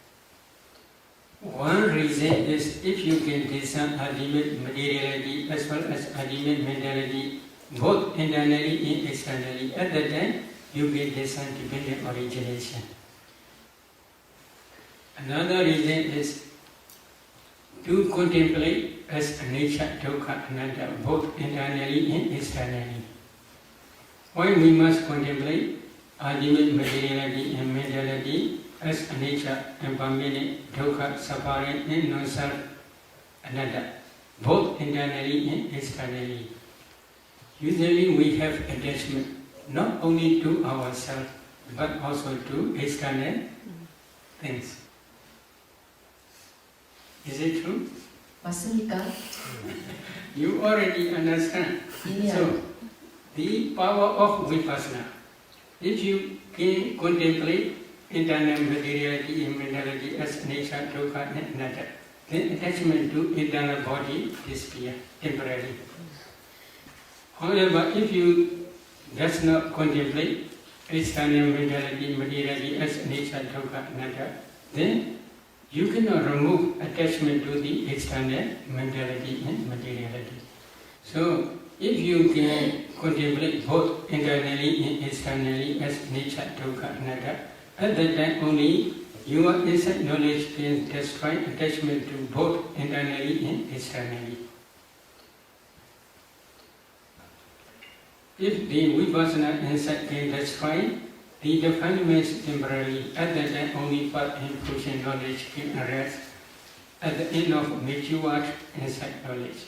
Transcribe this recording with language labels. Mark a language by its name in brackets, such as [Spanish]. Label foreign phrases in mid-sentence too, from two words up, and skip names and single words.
[English] One reason is if you can discern ultimate materiality as well as ultimate mentality both internally and externally, at that time you can discern dependent origination. Another reason is to contemplate as [Pali] anicca, dukkha, anatta [English] both internally and externally. Why we must contemplate ultimate materiality and mentality as anicca, impermanent, dukkha, suffering and non-self, anatta, both internally and externally. Usually we have attachment not only to ourselves but also to external things. Is it true? [Korean] 맞습니까? [English] You already understand. So, the power of vipassana. If you can contemplate internal materiality and mentality as [Pali] anicca, dukkha [English] and anatta, then attachment to internal body disappears temporarily. However, if you does not contemplate external mentality, materiality as [Pali] anicca, dukkha, anatta, [English] then you cannot remove attachment to the external mentality and materiality. So, if you can contemplate both internally and externally as [Pali] anicca, dukkha, anatta, [English] at that time only your inside knowledge can destroy attachment to both internally and externally. If the vipassana insight can destroy the defilements temporarily, at that time only path and fruition knowledge can arise at the end of matured insight knowledge.